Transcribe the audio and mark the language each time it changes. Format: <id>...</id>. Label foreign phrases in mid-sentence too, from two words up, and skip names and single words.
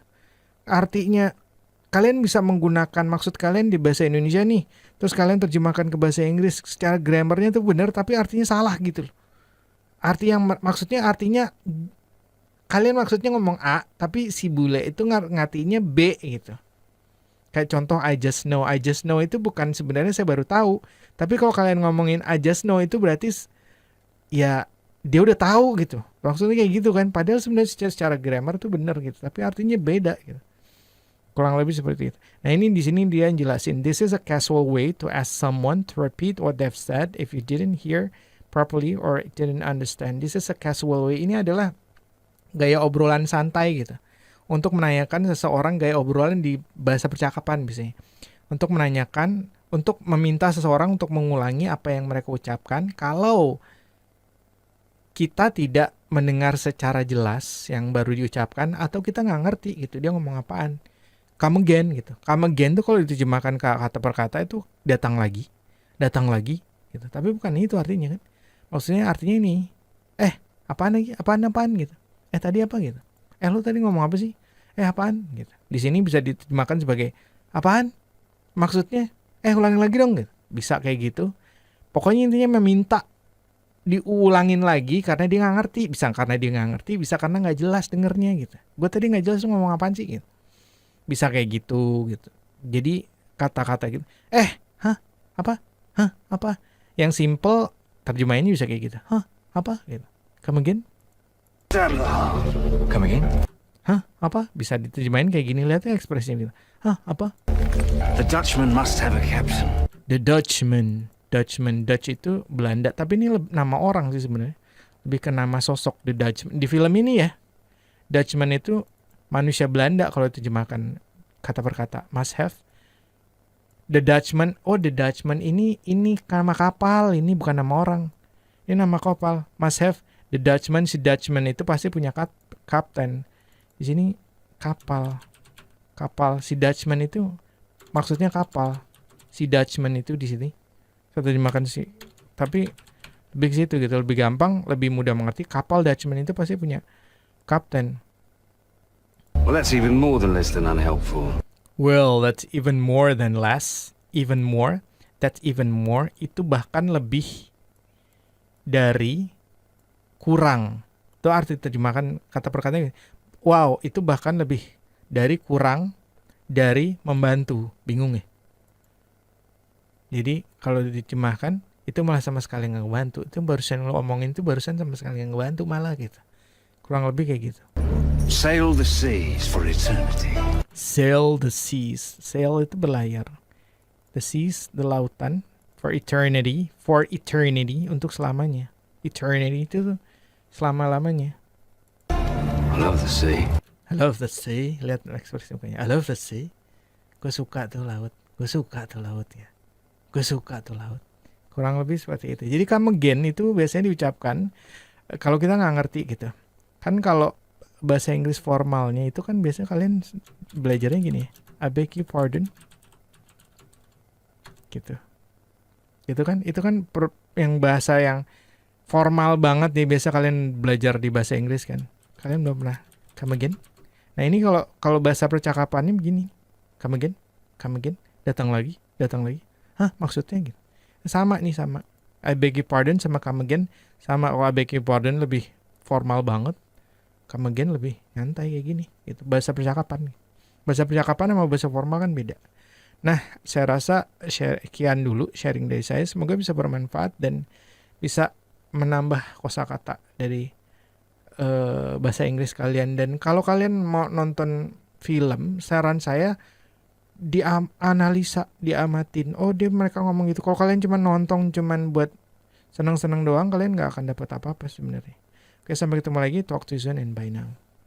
<id>Artinya kalian bisa menggunakan maksud kalian di bahasa Indonesia nih, terus kalian terjemahkan ke bahasa Inggris, secara grammarnya tuh benar tapi artinya salah gitu loh. Maksudnya artinya kalian maksudnya ngomong A, tapi si bule itu ngartinya B gitu. Kayak contoh</id> <en>I just know</en> <id>itu bukan sebenarnya saya baru tahu. Tapi kalau kalian ngomongin</id> <en>I just know</en> <id>itu berarti ya dia udah tahu gitu. Maksudnya kayak gitu kan. Padahal sebenarnya secara grammar tuh benar gitu. Tapi artinya beda gitu. Kurang lebih seperti itu. Nah ini di sini dia jelasin.</id> <en>This is a casual way to ask someone to repeat what they've said if you didn't hear properly or didn't understand. This is a casual way.</en> <id>Ini adalah gaya obrolan santai gitu. Untuk menanyakan seseorang gaya obrolan di bahasa percakapan biasanya. Untuk menanyakan, untuk meminta seseorang untuk mengulangi apa yang mereka ucapkan. Kalau kita tidak mendengar secara jelas yang baru diucapkan atau kita nggak ngerti gitu dia ngomong apaan.</id> <en>Come again gitu. Come again</en> <id>tuh kalau diterjemahkan kata per kata itu datang lagi gitu. Tapi bukan itu artinya kan. Maksudnya artinya ini, apaan lagi? Apaan gitu. Tadi apa gitu. Lu tadi ngomong apa sih? Apaan gitu. Di sini bisa diterjemahkan sebagai apaan? Maksudnya, ulangin lagi dong gitu. Bisa kayak gitu. Pokoknya intinya meminta diulangin lagi karena dia nggak ngerti. Bisa karena dia nggak ngerti, bisa karena nggak jelas dengernya gitu. Gue tadi nggak jelas ngomong apaan sih gitu. Bisa kayak gitu. Jadi kata-kata gitu. Apa? Yang simple terjemahannya bisa kayak gitu. Apa? Gitu.</id> <en>Come again? Stab the heart. Come again?</en> <id>Apa? Bisa diterjemahin kayak gini. Lihat ya ekspresinya gitu. Apa?</id> <en>The Dutchman must have a captain. The Dutchman.</en> <id>Dutch itu Belanda. Tapi ini nama orang sih sebenarnya. Lebih ke nama sosok The Dutchman. Di film ini ya, Dutchman itu manusia Belanda kalau terjemahkan kata per kata.</id> <en>Must have.</en> <id>The Dutchman. The Dutchman ini nama kapal. Ini bukan nama orang. Ini nama kapal.</id> <en>Must have. The Dutchman.</en> <id>Si Dutchman itu pasti punya kapten. Di sini kapal. Si Dutchman itu maksudnya kapal. Si Dutchman itu di sini. Saya terjemahkan sih. Tapi lebih ke situ gitu. Lebih gampang, lebih mudah mengerti. Kapal Dutchman itu pasti punya kapten.</id> <en>Well, that's even more than less than unhelpful. Well, that's even more than less. Even more. That's even more.</en> <id>Itu bahkan lebih dari kurang. Itu arti terjemahkan kata per kata. Wow, itu bahkan lebih dari kurang dari membantu. Bingung ya? Jadi kalau diterjemahkan itu malah sama sekali nggak ngebantu. Itu barusan lo omongin itu barusan sama sekali nggak ngebantu malah gitu. Kurang lebih kayak gitu.</id> <en>Sail the seas for eternity. Sail the seas.</en> <id>Sail itu berlayar.</id> <en>The seas, the lautan. For eternity. For eternity,</en> <id>untuk selamanya. Eternity itu selama-lamanya.</id> <en>I love the sea. I love the sea.</en> <id>Lihat ekspresi mukanya.</id> <en>I love the sea.</en> <id>Gue suka tuh laut. Gue suka tuh laut. Kurang lebih seperti itu. Jadi</id> <en>come again</en> <id>itu biasanya diucapkan kalau kita nggak ngerti gitu. Kan kalau bahasa Inggris formalnya itu kan biasanya kalian belajarnya gini ya.</id> <en>I beg your pardon.</en> <id>Gitu. Itu kan yang bahasa yang formal banget nih, biasa kalian belajar di bahasa Inggris kan. Kalian belum pernah</id> <en>come again.</en> <id>Nah, ini kalau bahasa percakapannya begini.</id> <en>Come again,</en> <id>datang lagi. Maksudnya gitu. Sama.</id> <en>I beg your pardon</en> <id>sama</id> <en>come again</en> <id>sama.</id> <en>I beg your pardon</en> <id>lebih formal banget.</id> <en>Come again</en> <id>lebih nyantai kayak gini. Itu bahasa percakapan. Bahasa percakapan sama bahasa formal kan beda. Nah, saya rasa sekian dulu sharing dari saya. Semoga bisa bermanfaat dan bisa menambah kosakata dari bahasa Inggris kalian. Dan kalau kalian mau nonton film, saran saya dianalisa, diamatin. Mereka ngomong gitu. Kalau kalian cuma nonton, cuman buat senang-senang doang, kalian nggak akan dapat apa-apa sebenarnya. Oke, sampai ketemu lagi.</id> <en>Talk to you soon and bye now.</en>